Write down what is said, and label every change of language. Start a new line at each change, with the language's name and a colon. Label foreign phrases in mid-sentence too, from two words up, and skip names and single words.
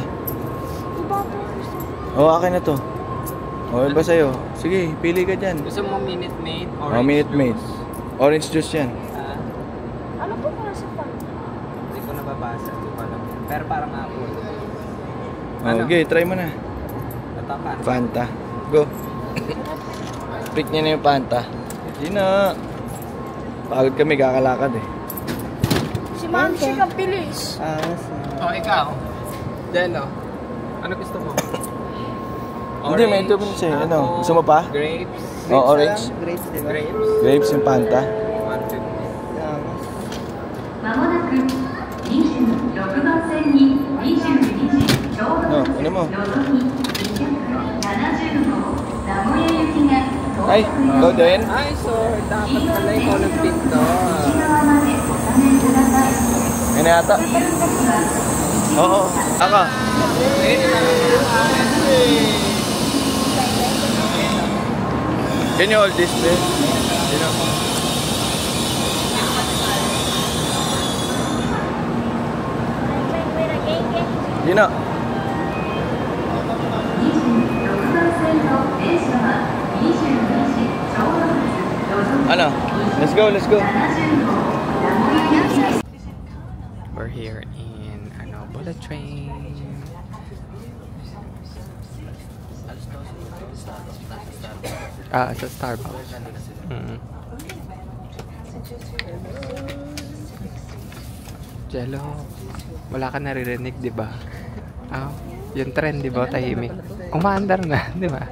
Filipino: Iba po gusto. Oo, akin na to. O, iba sa'yo. Sige, pili ka dyan. Gusto mo Minute Maid? O, Minute Maid.
English: Orange juice
Filipino: yan. Ano po kung nasa pan? Hindi ko nababasa. Hindi ko alam. Pero parang apple. Okay, try mo na. Natapan. Fanta. Go. Pick niya na yung Fanta. Hindi na. Pagod kami, kakalakad eh. Si Ma'am Chick ang bilis. Oh, ikaw. Jello. Ano gusto mo? Hindi, may tubig siya. Ano? Gusto mo pa? Grapes. O, orange. Grapes, di ba? Grapes. Grapes yung Fanta. 150.
Japanese: まもなく26番線に22時ちょうど
Filipino: No, ano mo?
Japanese: のぞみ270号名古屋行きが到
Filipino: Ay,
Japanese: 着
Filipino: go din. Ay, so, dapat pala ikaw nag-pick to.
Japanese: 内側までお下げください。
Filipino: Yan na yata. Oo, ako.
English: Can you hold this, please? You know.
Japanese: 26 番線の電車は22時ちょうど発のぞみ
Filipino: Ano?
English: Let's go, let's go.
Japanese: 70 号名古屋行き
English: We're here in bullet train.
Filipino: Sa Starbucks. Jello, wala ka naririnig, di ba? Yung trend, di ba? Tahimik. Umaandar na, di ba?